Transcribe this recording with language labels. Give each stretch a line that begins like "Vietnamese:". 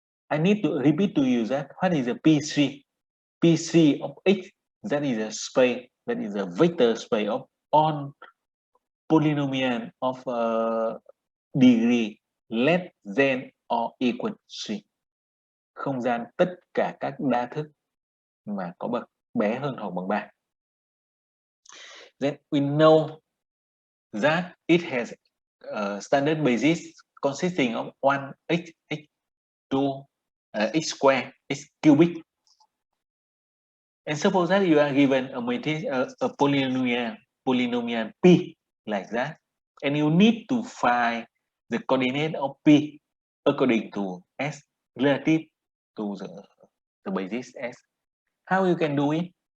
English: I need to repeat to you that what is a P3? P3 of X, that is a space, that is a vector space of on polynomial of degree less than or equal to 3.
Vietnamese: Không gian tất cả các đa thức mà có bậc bé hơn hoặc bằng 3.
English: Then we know that it has a standard basis consisting of 1x, x2, x square, x cubic. And suppose that you are given a matrix, a polynomial P like that, and you need to find the coordinate of P according to S relative to the basis S. How you can do it?